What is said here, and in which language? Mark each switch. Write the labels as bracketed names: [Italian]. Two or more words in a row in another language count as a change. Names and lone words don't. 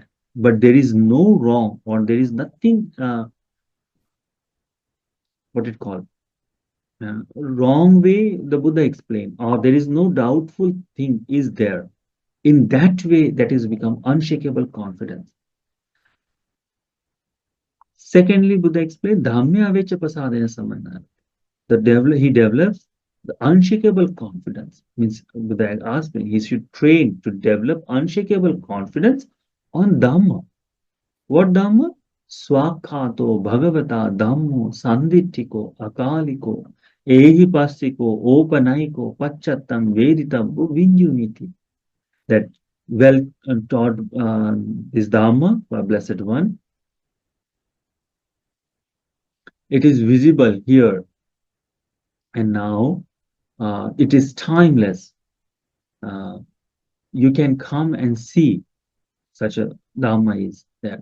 [English] But there is no wrong or there is nothing, what it called, wrong way the Buddha explained, or there is no doubtful thing is there. In that way, that is become unshakable confidence. Secondly, Buddha explained, [Pali] Dhamme avecha pasadena samana. [English] He develops the unshakable confidence. Means Buddha asked me, he should train to develop unshakable confidence on Dhamma. What Dhamma? [Pali] Swakhato Bhagavata Dhammo Sanditthiko Akaliko Ehipastiko Opanaiko Pachattam Veditabbu Vinyuniti. [English] That well taught is Dhamma, Blessed One. It is visible here and now. It is timeless. You can come and see such a Dhamma is there.